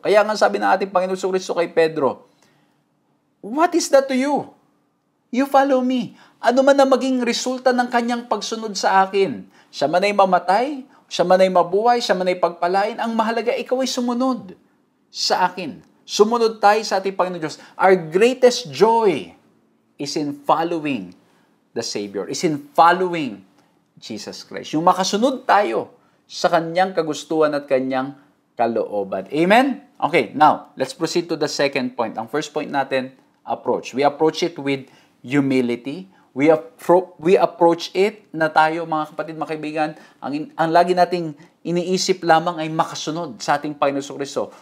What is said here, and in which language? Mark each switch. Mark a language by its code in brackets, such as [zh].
[tl] Kaya nga sabi ng ating Panginoon Jesucristo kay Pedro, [en] what is that to you? You follow me. [tl] Ano man na maging resulta ng kanyang pagsunod sa akin. Siya man ay mamatay, siya man ay mabuhay, siya man ay pagpalain, ang mahalaga, ikaw ay sumunod sa akin. Sumunod tayo sa ating Panginoon Diyos. [en] Our greatest joy is in following the Savior, is in following Jesus Christ. [tl] Yung makasunod tayo sa kanyang kagustuhan at kanyang kalooban. Amen? [en] Okay, now, let's proceed to the second point. [tl] Ang first point natin, [en] approach. We approach it with humility. We approach it [tl] na tayo, mga kapatid, mga kaibigan, ang lagi nating iniisip lamang ay makasunod sa ating Panginoon Kristo.